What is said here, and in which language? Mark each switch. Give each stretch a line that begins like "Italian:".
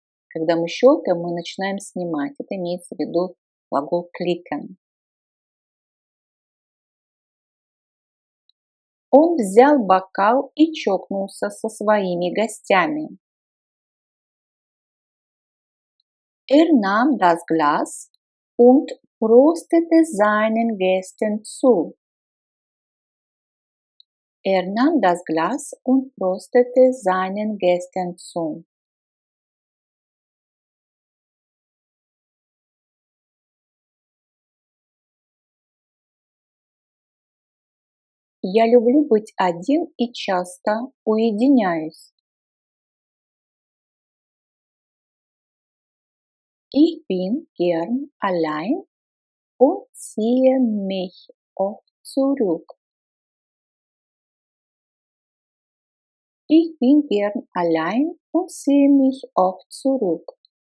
Russian: Когда мы щелкаем, мы начинаем снимать. Это имеется в виду глагол кликан. Он взял бокал и чокнулся со своими гостями.
German: Nahm das Glas und prostete seinen Gästen zu. Nahm das Glas und prostete seinen Gästen zu.
Russian: Я люблю быть один и часто уединяюсь.
German: Ich bin gern allein und ziehe mich oft zurück. Ich bin gern allein und ziehe mich oft zurück.